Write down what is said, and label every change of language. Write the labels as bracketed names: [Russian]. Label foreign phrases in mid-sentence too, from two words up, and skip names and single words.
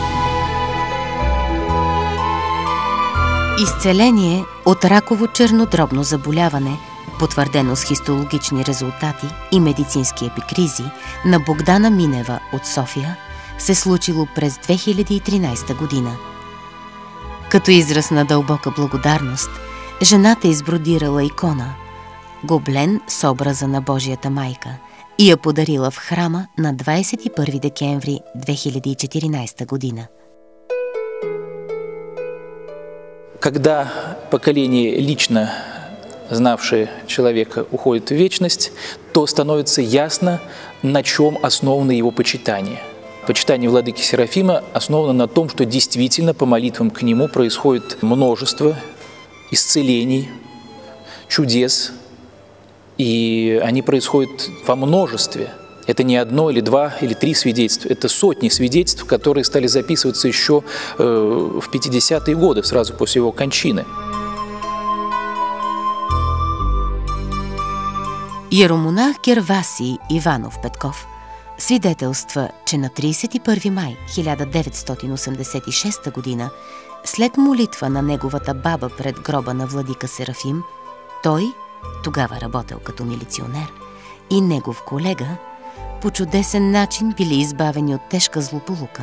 [Bulgarian] Изцеление от раково чернодробно заболяване, потвърдено с хистологични резултати и медицински епикризи, на Богдана Минева от София, се случило през 2013 година. Като израз на дълбока благодарност, жената избродирала икона, гоблен с образа на Божията майка, и я подарила в храма на 21 декември 2014 година. [Russian] Когда поколение, лично знавшее человека, уходит в вечность, то становится ясно, на чем основано его почитание. Почитание владыки Серафима основано на том, что действительно по молитвам к нему происходит множество исцелений, чудес, и они происходят во множестве. Это не одно или два или три свидетельства, это сотни свидетельств, которые стали записываться еще в 50-е годы, сразу после его кончины. [Bulgarian] Иеромонах Гервасий Иванов Петков свидетелства, че на 31 май 1986 година, след молитва на неговата баба пред гроба на владика Серафим, той, тогава работел като милиционер, и негов колега по чудесен начин били избавени от тежка злополука.